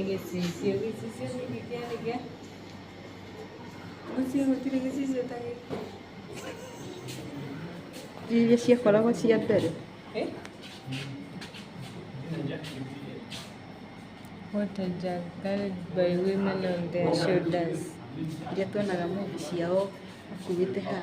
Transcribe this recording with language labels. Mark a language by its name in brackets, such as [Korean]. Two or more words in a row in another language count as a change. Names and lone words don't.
[Kikuyu] Iria ciakoragwo cia mbere. [English] What a jug carried by women on their shoulders. [Kikuyu] Iria tuonaga mũndũ ciao akuĩte haha.